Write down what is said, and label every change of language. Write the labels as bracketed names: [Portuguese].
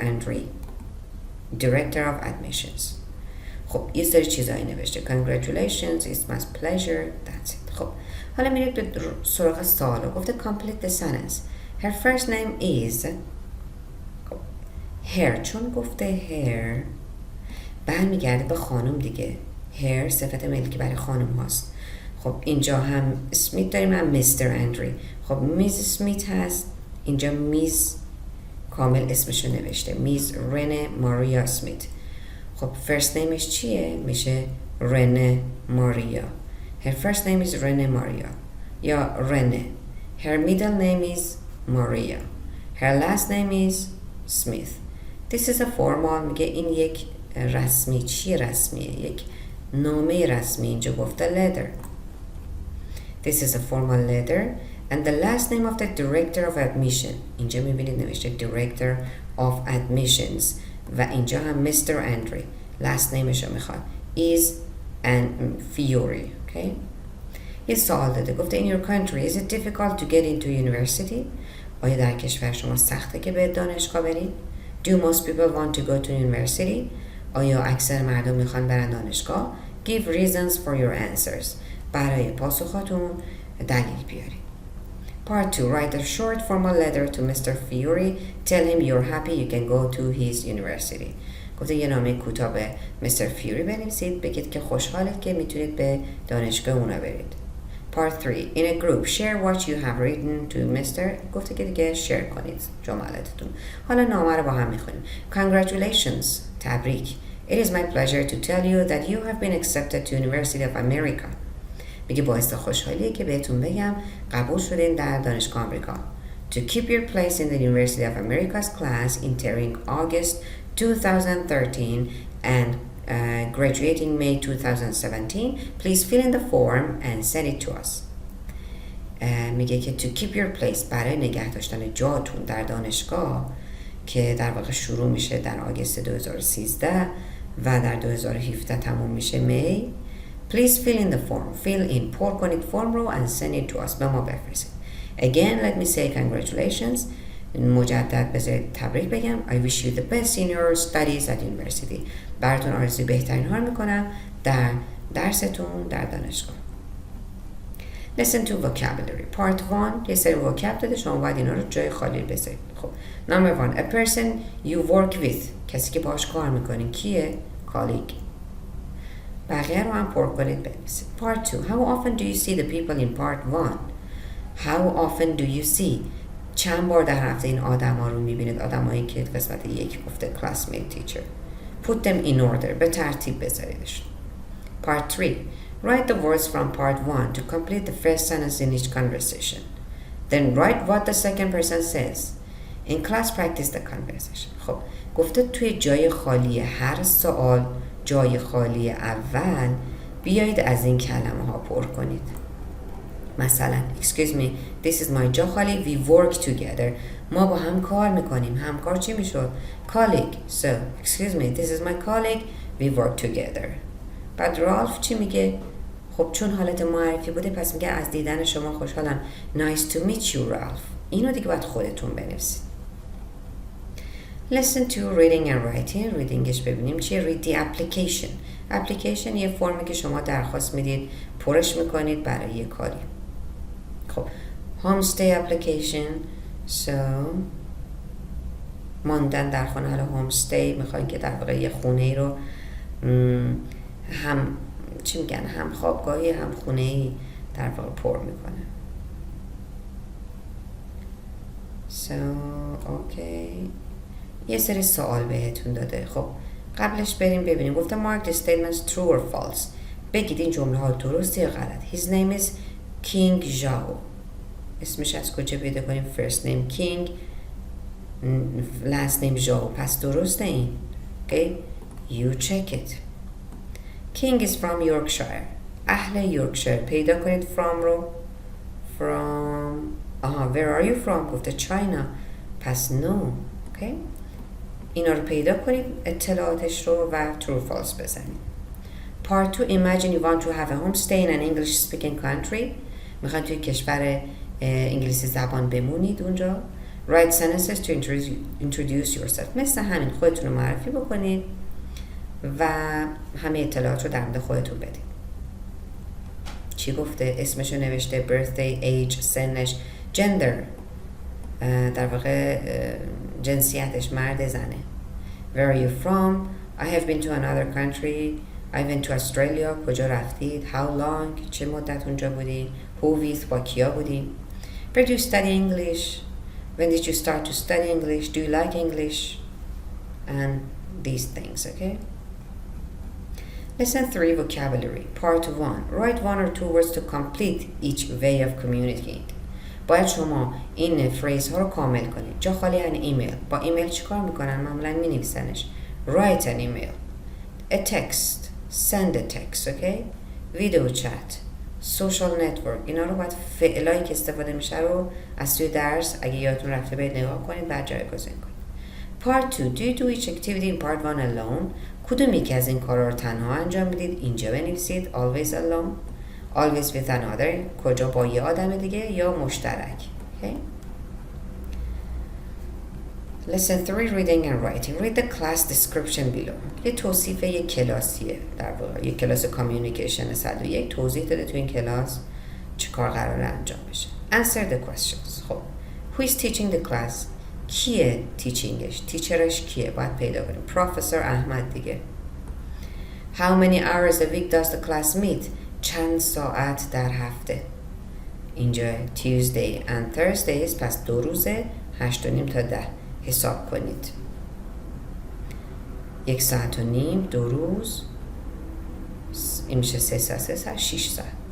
[English] Andrew Director of Admissions. [Persian] خب یه سری چیزایی نوشته. [English] Congratulations, it's my pleasure, that's it. [Persian] خب حالا میرید به سراغ سوال. [English] گفته complete the sentence. Her first name is her. [Persian] چون گفته her برمیگرده به خانم دیگه. her صفت ملکی برای خانم هاست. خب اینجا هم اسمیت داریم هم میستر اندری. خب میز اسمیت هست، اینجا میز کامل اسمشو نوشته، میز رنه ماریا اسمیت. خب فرست نیمش چیه؟ میشه رنه ماریا. [English] her first name is Renee Maria یا Renee. her middle name is Maria. her last name is Smith. this is a formal. [Persian] میگه این یک رسمی. چی رسمیه؟ یک نامه رسمی. اینجا گفته letter. [English] This is a formal letter and the last name of the director of admission. [Persian] اینجا میبینید نوشته [English] director of admissions [Persian] و اینجا هم Mr. [English] Andrew. last nameش [Persian] رو میخواد [English] is and Fiore. [Persian] Okay. یه سوال داده. گفته [English] in your country is it difficult to get into university? [Persian] آیا در کشور شما سخته که به دانشگاه برید؟ [English] Do most people want to go to university? [Persian] آیا اکثر مردم میخوان برن دانشگاه؟ [English] Give reasons for your answers. [Persian] برای پاسخاتون دلیل بیارید. [English] Part 2. Write a short formal letter to Mr. Fiore. Tell him you're happy you can go to his university. [Persian] گفته یه نامه کوتاه به Mr. Fiore بنویسید، بگید که خوشحالید که میتونید به دانشگاه اونا برید. [English] Part 3. In a group, share what you have written to Mr. [Persian] گفته که دیگه شیر کنید جملاتتون. حالا نامه رو با هم میخونیم. [English] Congratulations. تبریک. It is my pleasure to tell you that you have been accepted to University of America. [Persian] میگه باعث خوشحالیه که بهتون بگم قبول شدین در دانشگاه آمریکا. [English] To keep your place in the University of America's class entering August 2013 and graduating May 2017, please fill in the form and send it to us. [Persian] میگه که [English] to keep your place [Persian] برای نگه داشتن جاتون در دانشگاه که در واقع شروع میشه در آگوست 2013 و در 2017 تموم میشه می. [English] Please fill in the form. Fill in [Persian] پر کنید فرم رو [English] and send it to us. [Persian] به ما بفرستید. [English] Again, let me say congratulations. [Persian] مجدد بذارید تبریک بگم. [English] I wish you the best in your studies at university. [Persian] براتون آرزوی بهترین ها میکنم در درستون در دانشگاه. [English] Listen to vocabulary. [Persian] Part 1 یه سری vocab داده، شما باید اینا رو جای خالی بذارید. [English] خب Number 1 A person you work with. [Persian] کسی که باهاش کار میکنین کیه؟ Colleague. بقیه رو هم پر کنید بنویسید. [English] Part 2 How often do you see the people in part 1? How often do you see? [Persian] چند بار در هفته این آدم ها رو میبینید؟ آدم هایی که قسمت یک گفته classmate teacher. [English] Put them in order. [Persian] به ترتیب بذاریدشون. [English] Part 3 Write the words from part 1 to complete the first sentence in each conversation. Then write what the second person says. In class practice the conversation. [Persian] خب گفته توی جای خالی هر سوال جای خالی اول بیایید از این کلمه ها پر کنید. [English] مثلا excuse me this is my [Persian] جا خالی [English] we work together. [Persian] ما با هم کار میکنیم. همکار چی میشد؟ colleague. [English] So excuse me this is my colleague we work together. [Persian] بعد رالف چی میگه؟ خب چون حالت معرفی بوده پس میگه از دیدن شما خوشحالم. [English] Nice to meet you Ralph. [Persian] اینو دیگه باید خودتون بنویسید. [English] Listen to reading and writing. [Persian] readingش ببینیم چیه. [English] read the application. [Persian] application یه فرمی که شما درخواست میدید پرش میکنید برای یه کاری. [English] خب homestay application. [Persian] So ماندن در خانه. حالا homestay میخواین که در واقع یه خونه ای رو هم چی میگن هم خوابگاهی هم خونه ای در واقع پر میکنه. So okay یه سری سوال بهتون داده. خب قبلش بریم ببینیم. [English] گفته mark the statements true or false. [Persian] بگید این جمله ها درسته یا غلط. [English] His name is King Zhao. [Persian] اسمش از کجا پیدا کنیم؟ first name King last name Zhao. پس درسته این. [English] Okay you check it. King is from Yorkshire. [Persian] اهل یورکشایر. پیدا کنید from رو. [English] From where are you from؟ گفته China. پس no. [Persian] Okay اینا رو پیدا کنید اطلاعاتش رو و true false بزنید. [English] Part 2 Imagine you want to have a homestay in an English speaking country. [Persian] میخواید توی کشور انگلیسی زبان بمونید اونجا. [English] Write sentences to introduce yourself. [Persian] مثل همین خودتون رو معرفی بکنید و همه اطلاعات رو در مورد خودتون بدید. چی گفته؟ اسمشو نوشته. birthday age سنش gender در واقع جنسیتش مرد زنه. [English] Where are you from? I have been to another country. I went to Australia. [Persian] کجا رفتید؟ [English] How long? [Persian] چه مدت اونجا بودید؟ [English] Who with? [Persian] با کیا بودید؟ [English] Where do you study English? When did you start to study English? Do you like English? And these things, okay? Lesson 3 Vocabulary. Part 1 Write one or two words to complete each way of communicating. [Persian] باید شما این فریز ها رو کامل کنید. جا خالی یعنی ایمیل. با ایمیل چیکار میکنن؟ معمولا می نویسنش. [English] Write an email. A text. Send a text. Okay? Video chat. Social network. [Persian] اینا رو باید فعلایی که استفاده میشه رو از توی درس اگه یادتون رفته برید نگاه کنید بعد جایگزین کنید. [English] Part 2 Do you do each activity in part 1 alone? [Persian] کدوم یکی از این کارا رو تنها انجام میدید؟ اینجا بنویسید. [English] Always alone. Always with another. [Persian] کجا با یه آدم دیگه یا مشترک. [English] Okay? Lesson 3 Reading and Writing. Read the class description below. [Persian] یه توصیف یک کلاسیه در واقع. یک کلاس کامیونیکیشن 101 توضیح داده تو این کلاس چه کار قراره انجام بشه. [English] Answer the questions. خب Who is teaching the class? [Persian] کیه تیچینگش؟ تیچرش کیه؟ باید پیدا کنیم. پروفسور احمد دیگه. [English] How many hours a week does the class meet? [Persian] چند ساعت در هفته؟ اینجا Tuesday and Thursdays پس 2 روزه 8:30 تا 10 حساب کنید. 1.5 ساعت 2 روز این میشه 3 ساعت 6 ساعت.